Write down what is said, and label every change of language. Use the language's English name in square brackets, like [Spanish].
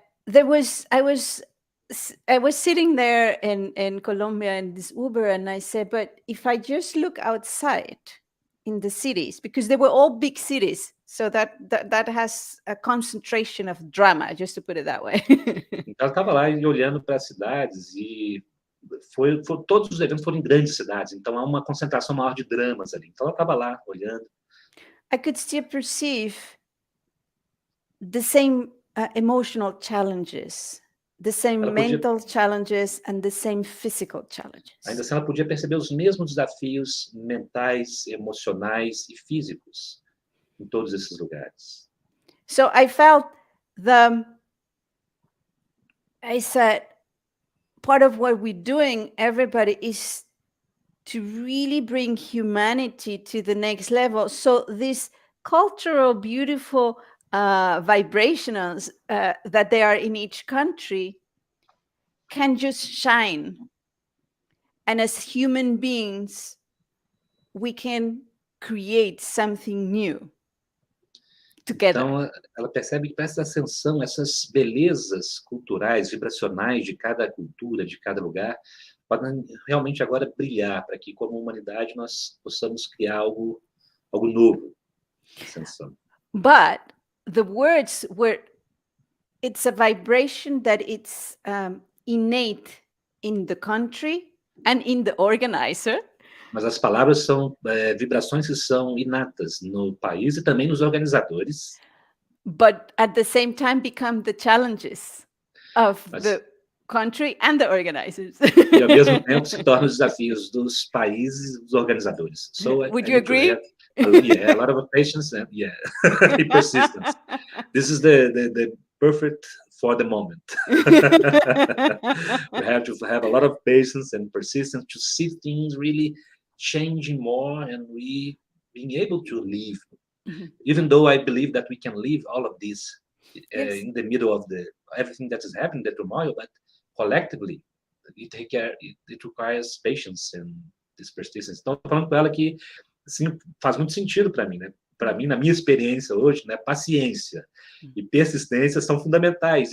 [English] I was sitting there in Colombia in this Uber, and I said, but if I just look outside in the cities, because they were all big cities, so that has a concentration of drama, just to put it that way. [Portuguese] Então, ela estava lá e olhando para as cidades, e todos os eventos foram em grandes cidades, então há uma concentração maior de dramas ali. Então, ela estava lá olhando. [English] I could still perceive the same emotional challenges, the same mental challenges, and the same physical challenges. [Portuguese] Ainda assim, ela podia perceber os mesmos desafios mentais, emocionais e físicos em todos esses lugares. [English] So I felt I said, part of what we're doing, everybody, is to really bring humanity to the next level. So these cultural, beautiful vibrations that they are in each country can just shine. And as human beings, we can create something new together. [Portuguese] Então, ela percebe que para essa ascensão, essas belezas culturais, vibracionais de cada cultura, de cada lugar, podem realmente agora brilhar para que, como humanidade, nós possamos criar algo novo. Ascensão. [English] But the words were, it's a vibration that it's innate in the country and in the organizer. [Portuguese] Mas as palavras são vibrações que são inatas no país e também nos organizadores. [English] But at the same time become the challenges of the country and the organizers. [Portuguese] E ao mesmo tempo se tornam os desafios dos países e dos organizadores. [English] So Would you agree? Yeah, a lot of patience and persistence. This is the perfect for the moment. We have to have a lot of patience and persistence to see things really changing more, and we being able to live. Even though I believe that we can live all of this in the middle of everything that is happening, the turmoil, but collectively, it requires patience and this persistence. [Portuguese] Então, estou falando com ela que assim, faz muito sentido para mim, né? Para mim, na minha experiência hoje, né, paciência e persistência são fundamentais.